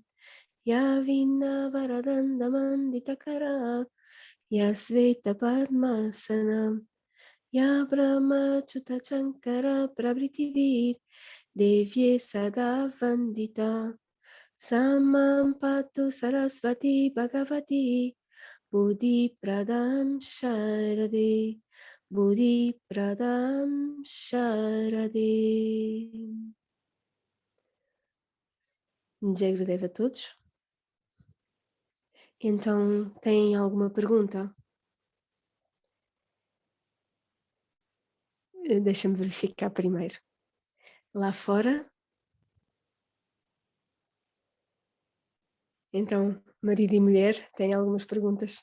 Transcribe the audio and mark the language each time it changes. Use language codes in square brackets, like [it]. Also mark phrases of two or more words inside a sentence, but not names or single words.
[sa] Ya Vina Varadanda Manditakara Ya Sveta Padmasanam Ya Brahma Chuta Chankara Prabhritivir Devye Sada Vandita Samam Patu Sarasvati Bhagavati Buddhi Pradam Sharade Buddhi Pradam Sharade. Jai Gurudev [pt] a todos. Então, têm alguma pergunta? Deixa-me verificar primeiro. Lá fora? Então, marido e mulher têm algumas perguntas.